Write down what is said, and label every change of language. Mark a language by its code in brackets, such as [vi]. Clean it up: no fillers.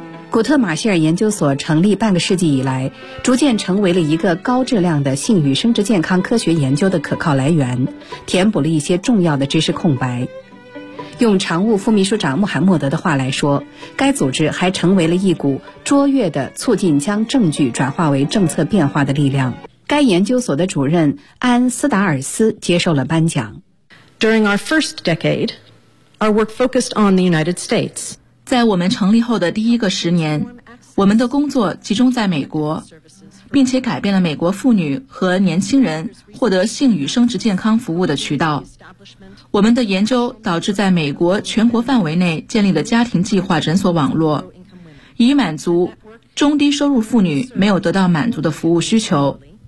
[zh] 古特马歇尔研究所成立半个世纪以来，逐渐成为了一个高质量的性与生殖健康科学研究的可靠来源，填补了一些重要的知识空白。用常务副秘书长穆罕默德的话来说，该组织还成为了一股卓越的促进将证据转化为政策变化的力量。该研究所的主任安·斯达尔斯接受了颁奖。 [en] During our first decade, our work focused on the United States. [zh] 在我们成立后的第一个十年，我们的工作集中在美国，并且改变了美国妇女和年轻人获得性与生殖健康服务的渠道。我们的研究导致在美国全国范围内建立了家庭计划诊所网络，以满足中低收入妇女没有得到满足的服务需求。